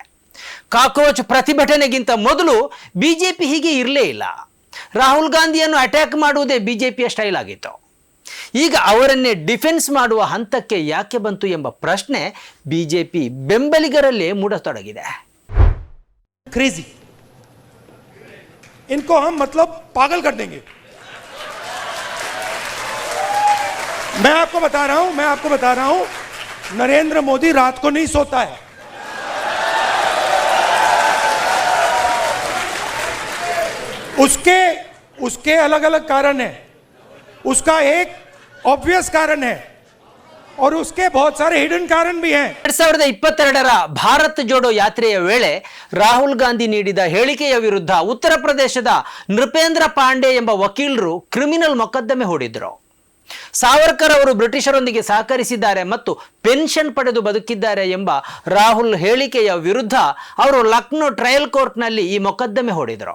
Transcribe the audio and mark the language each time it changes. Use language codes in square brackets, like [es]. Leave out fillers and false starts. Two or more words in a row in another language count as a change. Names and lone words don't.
[kn] ಕಾಕ್ರೋಚ್ ಪ್ರತಿಭಟನೆಗಿಂತ ಮೊದಲು ಬಿಜೆಪಿ ಹೀಗೆ ಇರಲೇ ಇಲ್ಲ. ರಾಹುಲ್ ಗಾಂಧಿಯನ್ನು ಅಟ್ಯಾಕ್ ಮಾಡುವುದೇ ಬಿಜೆಪಿಯ ಸ್ಟೈಲ್ ಆಗಿತ್ತು. ಈಗ ಅವರನ್ನೇ ಡಿಫೆನ್ಸ್ ಮಾಡುವ ಹಂತಕ್ಕೆ ಯಾಕೆ ಬಂತು ಎಂಬ ಪ್ರಶ್ನೆ ಬಿಜೆಪಿ ಬೆಂಬಲಿಗರಲ್ಲೇ ಮೂಡತೊಡಗಿದೆ. [hi] क्रेजी, इनको हम मतलब पागल कर देंगे. मैं आपको बता रहा हूं नरेंद्र मोदी रात को नहीं सोता है. उसके अलग अलग कारण है. उसका एक ऑब्वियस कारण है और उसके बहुत सारे हिडन कारण भी हैं. [kn] 2022ರ ಭಾರತ್ ಜೋಡೋ ಯಾತ್ರೆಯ ವೇಳೆ ರಾಹುಲ್ ಗಾಂಧಿ ನೀಡಿದ ಹೇಳಿಕೆಯ ವಿರುದ್ಧ ಉತ್ತರ ಪ್ರದೇಶದ ನೃಪೇಂದ್ರ ಪಾಂಡೆ ಎಂಬ ವಕೀಲರು ಕ್ರಿಮಿನಲ್ ಮೊಕದ್ದಮೆ ಹೂಡಿದ್ರು. ಸಾವರ್ಕರ್ ಅವರು ಬ್ರಿಟಿಷರೊಂದಿಗೆ ಸಹಕರಿಸಿದ್ದಾರೆ ಮತ್ತು ಪೆನ್ಷನ್ ಪಡೆದು ಬದುಕಿದ್ದಾರೆ ಎಂಬ ರಾಹುಲ್ ಹೇಳಿಕೆಯ ವಿರುದ್ಧ ಅವರು ಲಕ್ನೋ ಟ್ರಯಲ್ ಕೋರ್ಟ್ನಲ್ಲಿ ಈ ಮೊಕದ್ದಮೆ ಹೂಡಿದ್ರು.